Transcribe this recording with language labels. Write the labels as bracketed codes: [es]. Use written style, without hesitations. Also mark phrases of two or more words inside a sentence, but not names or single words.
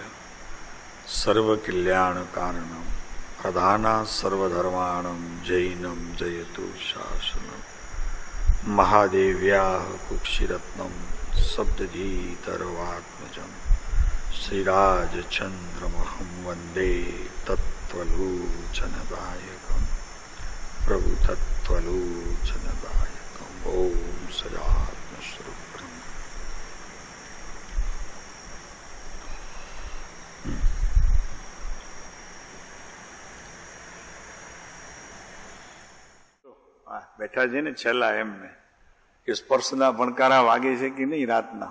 [sa] सर्व कल्याण कारणम प्रधाना सर्वधर्माणम जैनम जयतु शासनम महादेव्या कुक्षिरत्नम सप्तधीतरवात्मजम श्रीराजचंद्रमहं वंदे तत्त्वलोचनदायकं प्रभु तत्त्वलोचनदायकं ओम सदात्मस्वरूपम्। [gu] બેઠા છે ને છેલ્લા એમને કે સ્પર્શના ભણકારા વાગે છે કે નહીં રાતના?